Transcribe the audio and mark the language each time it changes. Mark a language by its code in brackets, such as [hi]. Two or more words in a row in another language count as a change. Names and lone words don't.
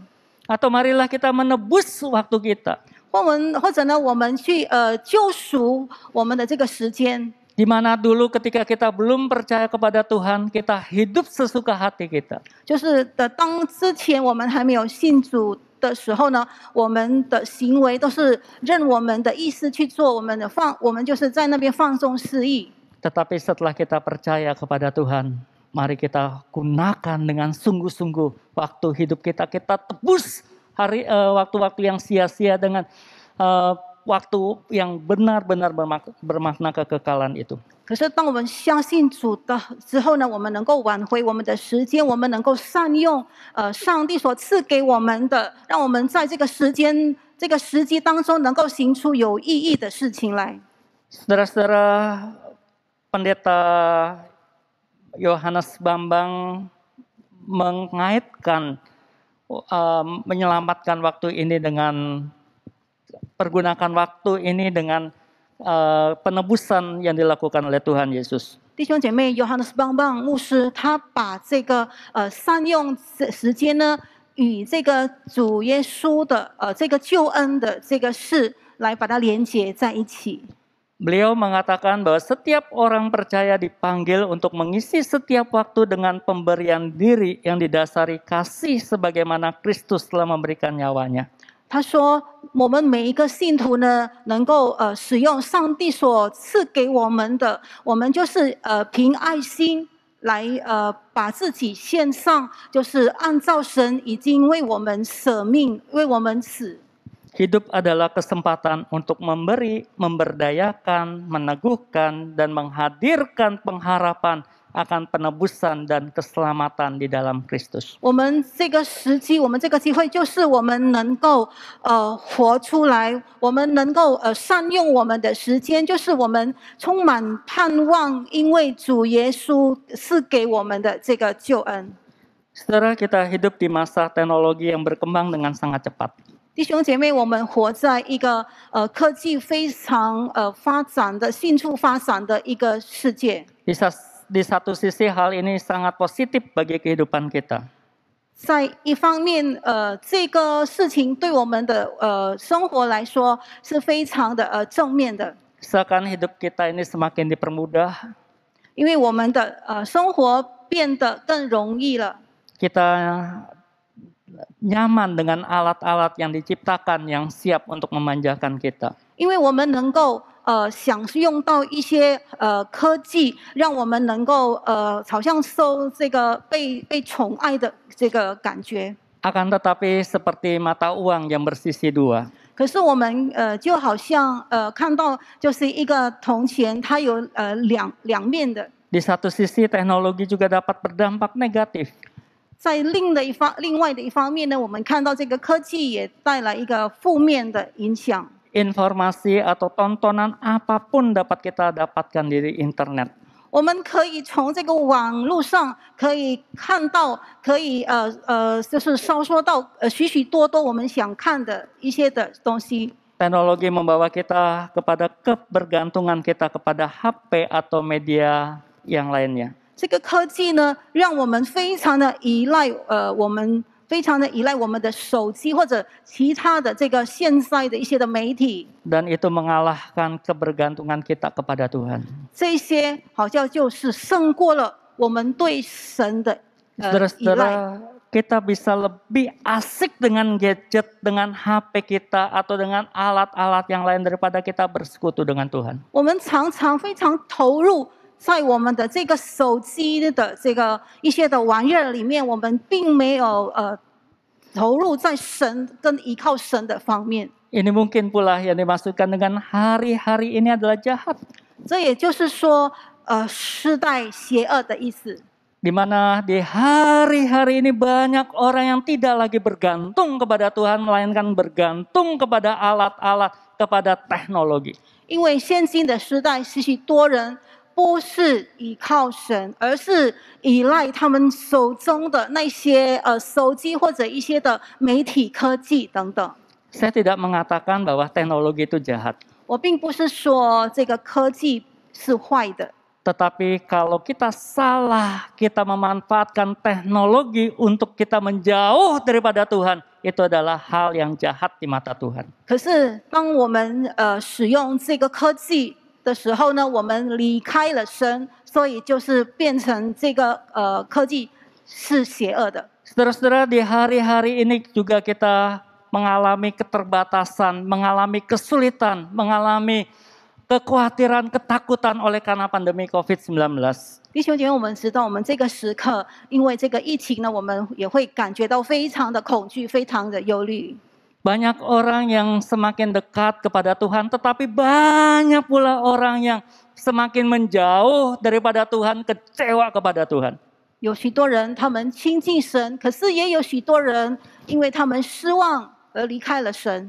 [id] Atau marilah kita menebus waktu kita. [zh] 或者呢，我们去救赎我们的这个时间。 [id] Di mana dulu ketika kita belum percaya kepada Tuhan, kita hidup sesuka hati kita. [zh] 就是当之前我们还没有信主的时候呢，我们的行为都是任我们的意思去做，我们就是在那边放纵私意。 [id] Tetapi setelah kita percaya kepada Tuhan, mari kita gunakan dengan sungguh-sungguh waktu hidup kita. Kita tebus waktu-waktu yang sia-sia dengan waktu yang benar-benar bermakna kekekalan itu. [zh] 可是当我们相信主的之后呢，我们能够挽回我们的时间，我们能够善用上帝所赐给我们的，让我们在这个时机当中能够行出有意义的事情来。 [id] Saudara-saudara, Pendeta Yohanes Bambang mengaitkan menyelamatkan waktu ini dengan pergunakan waktu ini dengan penebusan yang dilakukan oleh Tuhan Yesus. [zh] 弟兄姐妹 ，Yohanes Bambang 牧师他把这个善用时间呢，与这个主耶稣的这个救恩的这个事来把它连结在一起。 [id] Beliau mengatakan bahwa setiap orang percaya dipanggil untuk mengisi setiap waktu dengan pemberian diri yang didasari kasih sebagaimana Kristus telah memberikan nyawanya. [zh] 他说：“我们每一个信徒呢，能够使用上帝所赐给我们的，我们就是凭爱心来把自己献上，就是按照神已经为我们舍命，为我们死。” [id] Hidup adalah kesempatan untuk memberi, memberdayakan, meneguhkan, dan menghadirkan pengharapan akan penebusan dan keselamatan di dalam Kristus. [zh] 我们这个时机，我们这个机会，就是我们能够活出来，我们能够善用我们的时间，就是我们充满盼望，因为主耶稣赐给我们的这个救恩。 [id] Saudara, kita hidup di masa teknologi yang berkembang dengan sangat cepat. [zh] 弟兄姐妹，我们活在一个科技非常迅速发展的一个世界。 [id] Di satu sisi hal ini sangat positif bagi kehidupan kita. [zh] 在一方面，这个事情对我们的生活来说是非常的正面的。 [id] Seakan hidup kita ini semakin dipermudah, [zh] 因为我们的生活变得更容易了。 [id] kita nyaman dengan alat-alat yang diciptakan yang siap untuk memanjakan kita. [zh] 因为我们能够享用到一些科技，让我们能够好像受这个被宠爱的这个感觉。 [id] Akan tetapi seperti mata uang yang bersisi dua. [zh] 可是我们就好像看到就是一个铜钱，它有两面的。 [id] Di satu sisi teknologi juga dapat berdampak negatif. [zh] 在另外的一方面呢，我们看到这个科技也带来一个负面的影响。 [id] Informasi atau tontonan apapun dapat kita dapatkan di internet. [zh] 我们可以从这个网络上可以看到，可以就是搜索到许许多多我们想看的一些的东西。 [id] Teknologi membawa kita kepada kebergantungan kita kepada HP atau media yang lainnya. [zh] 这个科技呢，让我们非常的依赖我们非常的依赖我们的手机或者其他的这个现在的一些的媒体。 [id] Dan itu mengalahkan kebergantungan kita kepada Tuhan. [zh] 这些好像就是胜过了我们对神的依赖。 [id] Saudara-saudara, kita bisa lebih asik dengan gadget, dengan HP kita, atau dengan alat-alat yang lain daripada kita bersekutu dengan Tuhan. [zh] 我们常常非常投入在我们的这个手机的这个一些的玩意儿里面，我们并没有投入在神跟依靠神的方面。 [id] Ini mungkin pula yang dimaksudkan dengan hari-hari ini adalah jahat. [zh] 这也就是说，世代邪恶的意思。 [id] Di mana di hari-hari ini banyak orang yang tidak lagi bergantung kepada Tuhan, melainkan bergantung kepada alat-alat, kepada teknologi. [zh] 因为现今的时代，许许多人不是依靠神，而是依赖他们手中的那些手机或者一些的媒体科技等等。 [id] Saya tidak mengatakan bahwa teknologi itu jahat. [zh] 我并不是说这个科技是坏的， [id] Tetapi kalau kita salah, kita memanfaatkan teknologi untuk kita menjauh daripada Tuhan, itu adalah hal yang jahat di mata Tuhan. [zh] 可是当我们使用这个科技的时候呢，我们离开了神，所以就是变成这个科技是邪恶的。 [id] Saudara-saudara, di hari-hari ini juga kita mengalami keterbatasan, mengalami kesulitan, mengalami kekhawatiran, ketakutan oleh karena pandemi COVID-19. [zh] 弟兄姐妹，我们知道，我们这个时刻，因为这个疫情呢，我们也会感觉到非常的恐惧，非常的忧虑。 [id] Banyak orang yang semakin dekat kepada Tuhan, tetapi banyak pula orang yang semakin menjauh daripada Tuhan, kecewa kepada Tuhan. [zh] 有许多人他们亲近神，可是也有许多人因为他们失望而离开了神。